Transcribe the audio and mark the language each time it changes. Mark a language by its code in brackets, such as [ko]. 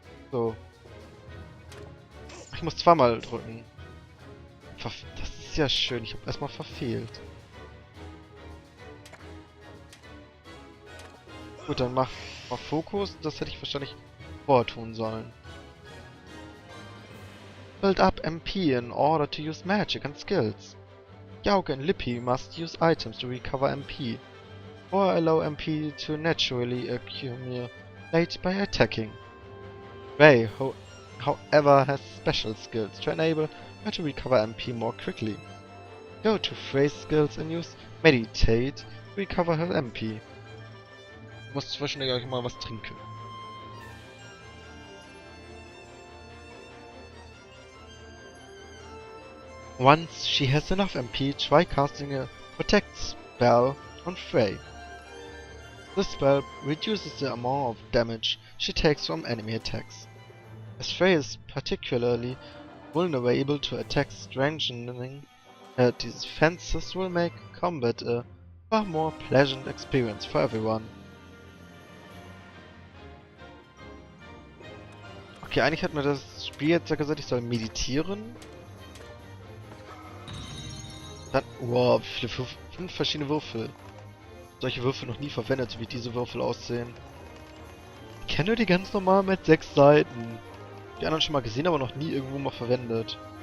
[de] So. Ich muss zweimal drücken. Das ist ja schön, ich habe erstmal verfehlt. Gut, dann mach mal Fokus. Das hätte ich wahrscheinlich vorher tun sollen. [en] Build up MP in order to use magic and skills. Gyauk and Lippy must use items to recover MP, or allow MP to naturally accumulate by attacking. Ray, however, has special skills to enable her to recover MP more quickly. Go to Frey's skills and use Meditate to recover her MP. [de] Ich muss zwischendurch mal was trinken. [en] Once she has enough MP, try casting a Protect spell on Frey. This spell reduces the amount of damage she takes from enemy attacks. As Frey is particularly vulnerable to attacks, strengthening her defenses will make combat a far more pleasant experience for everyone. [de] Okay, eigentlich hat mir das Spiel jetzt ja gesagt, ich soll meditieren. Dann, wow, wie viele 5 verschiedene Würfel. Solche Würfel noch nie verwendet, so wie diese Würfel aussehen. Ich kenne nur die ganz normal mit 6 Seiten. Die anderen schon mal gesehen, aber noch nie irgendwo mal verwendet.